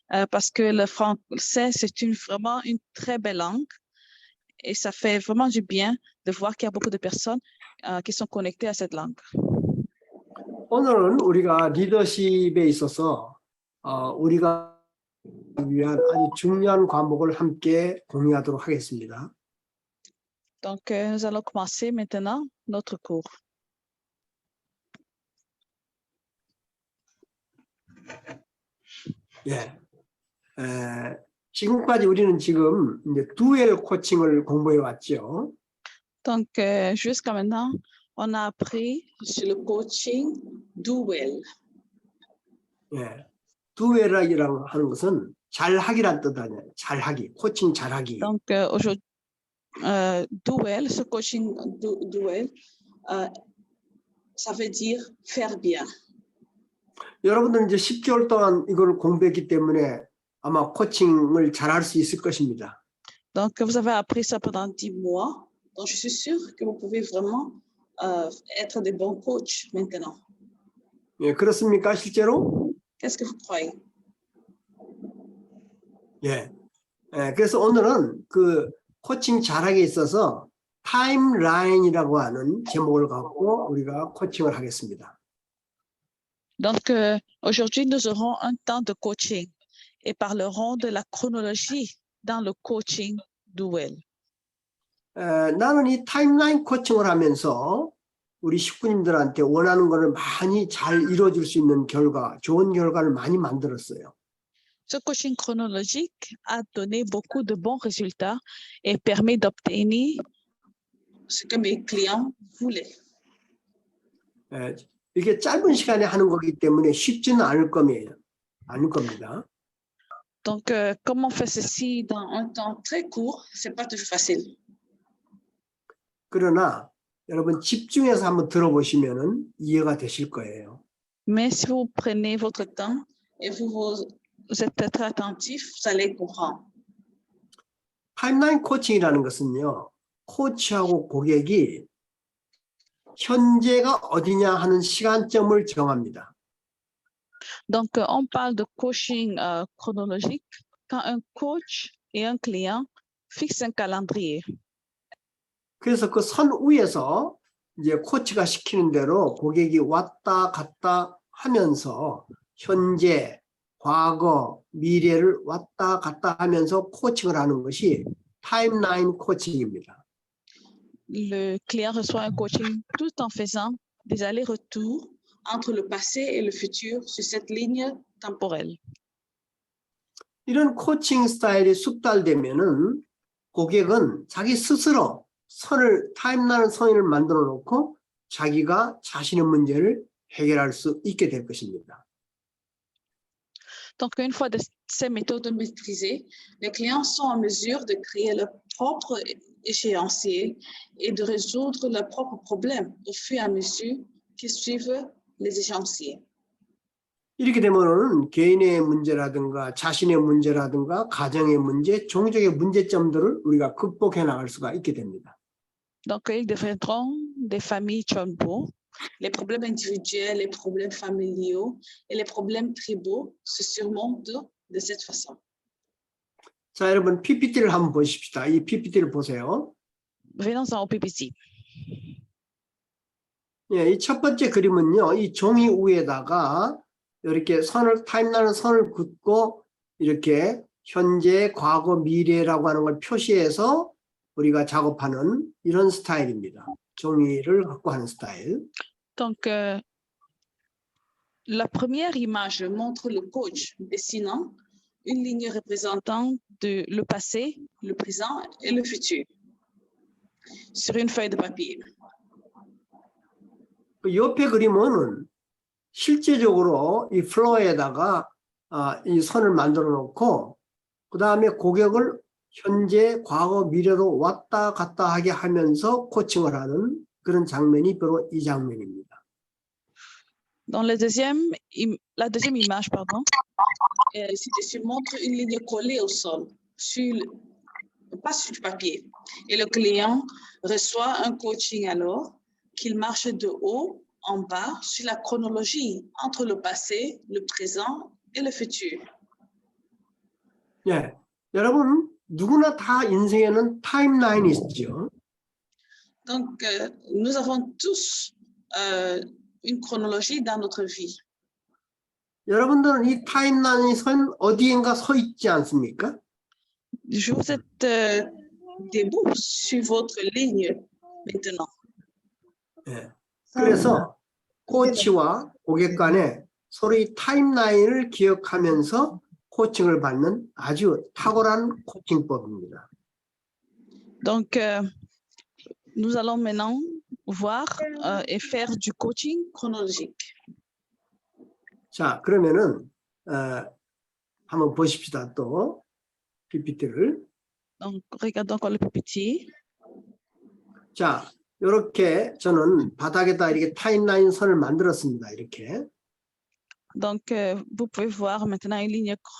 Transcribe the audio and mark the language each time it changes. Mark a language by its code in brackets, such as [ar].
[fr] parce que le français, c'est vraiment une très belle langue et ça fait vraiment du bien de voir qu'il y a beaucoup de personnes qui sont connectées à cette langue. [ko] 오늘은 우리가 리더십에 있어서 우리가 위한 아주 중요한 과목을 함께 공유하도록 하겠습니다. [fr] Donc, nous allons commencer maintenant notre cours. [ko] 예. 지금까지 우리는 지금 이제 듀얼 코칭을 공부해 왔죠. [fr] Donc, jusqu'à maintenant, on a appris sur le coaching duel. [ko] 예. 듀얼이라고 하는 것은 잘하기란 뜻 아니에요. 잘하기, 코칭 잘하기. [fr] Donc, aujourd'hui, duel, ce coaching duel, ça veut dire faire bien. [ko] 여러분들은 이제 10개월 동안 이걸 공부했기 때문에 아마 코칭을 잘할 수 있을 것입니다. [fr] Donc, vous avez appris ça pendant 10 mois. Donc, je suis sûre que vous pouvez vraiment être des bons coachs maintenant. [ko] 예, 그렇습니까? 실제로? [fr] Qu'est-ce que vous croyez? [ko] 예. 그래서 오늘은 그 코칭 잘하기에 있어서 타임라인이라고 하는 제목을 갖고 우리가 코칭을 하겠습니다. [fr] Donc, aujourd'hui, nous aurons un temps de coaching et parlerons de la chronologie dans le coaching duel. [ko] 나는 이 타임라인 코칭을 하면서 우리 식구님들한테 원하는 것을 많이 잘 이루어질 수 있는 결과, 좋은 결과를 많이 만들었어요. [fr] Ce coaching chronologique a donné beaucoup de bons résultats et permet d'obtenir ce que mes clients voulaient. [ko] 이게 짧은 시간에 하는 거기 때문에 쉽지는 않을 겁니다. [fr] Donc, comme on fait ceci dans un temps très court, c'est pas toujours facile. [ko] 그러나 여러분 집중해서 한번 들어보시면은 이해가 되실 거예요. [fr] Mais si vous prenez votre temps et vous êtes très attentif, vous allez comprendre. [ko] 타임라인 코칭이라는 것은요, 코치하고 고객이 현재가 어디냐 하는 시간점을 정합니다. [fr] Donc, on parle de coaching chronologique quand un coach et un client fixent un calendrier. [ko] 그래서 그 선 위에서 이제 코치가 시키는 대로 고객이 왔다 갔다 하면서 현재, 과거, 미래를 왔다 갔다 하면서 코칭을 하는 것이 타임라인 코칭입니다. [fr] Le client reçoit un coaching tout en faisant des allers-retours entre le passé et le futur sur cette ligne temporelle. [ko] 이런 코칭 스타일이 숙달되면은 고객은 자기 스스로 타임라인 선을 만들어 놓고 자기가 자신의 문제를 해결할 수 있게 될 것입니다. [fr] Donc, une fois ces méthodes maîtrisées, les clients sont en mesure de créer leur propre échéancier et de résoudre leurs propres problèmes au fur et à mesure qu'ils suivent les échéanciers. [ko] 이렇게 되면은 개인의 문제라든가 자신의 문제라든가 가정의 문제, 종족의 문제점들을 우리가 극복해 나갈 수가 있게 됩니다. [fr] Donc, ils deviendront des familles Chonpo. Les problèmes individuels, les problèmes familiaux et les problèmes tribaux se surmontent de cette façon. [ko] 자, 여러분 PPT를 한번 보십시다. 이 PPT를 보세요. [fr] Venons-en au PPT. [ko] 예, 이 첫 번째 그림은요, 이 종이 위에다가 이렇게 타임라인 선을 긋고 이렇게 현재, 과거, 미래라고 하는 걸 표시해서 우리가 작업하는 이런 스타일입니다. 종이를 갖고 하는 스타일. [fr] Donc, la première image montre le coach dessinant une ligne représentant le passé, le présent et le futur sur une feuille de papier. 그 옆에 그림은 실제적으로 이 플로어에다가 이 선을 만들어 놓고 그 다음에 고객을 현재, 과거, 미래로 왔다 갔다 하게 하면서 코칭을 하는 그런 장면이 바로 이 장면입니다. Dans la deuxième image, ci-dessus montre une ligne collée au sol, pas sur du papier. Et le client reçoit un coaching alors qu'il marche de haut en bas sur la chronologie entre le passé, le présent et le futur. [ko] 예, 여러분 누구나 다 인생에는 타임라인이 있죠. [fr] Donc, nous avons tous une chronologie dans notre vie. [ko] 여러분들은 이 타임라인이 선 어디인가 서 있지 않습니까? [fr] Vous êtes debout sur votre ligne maintenant. [ko] 예. 그래서 코치와 고객 간에 서로 이 타임라인을 기억하면서 코칭을 받는 아주 탁월한 코칭법입니다. [fr] Donc, nous allons maintenant voir et faire du coaching chronologique. [ko] 자, 그러면은 한번 보십시다. 또 PPT를. [fr] Donc, regardons encore le PPT. [ko] 자, 이렇게 저는 바닥에다 이렇게 타임라인 선을 만들었습니다. 이렇게. [fr] Donc, vous pouvez voir maintenant une ligne.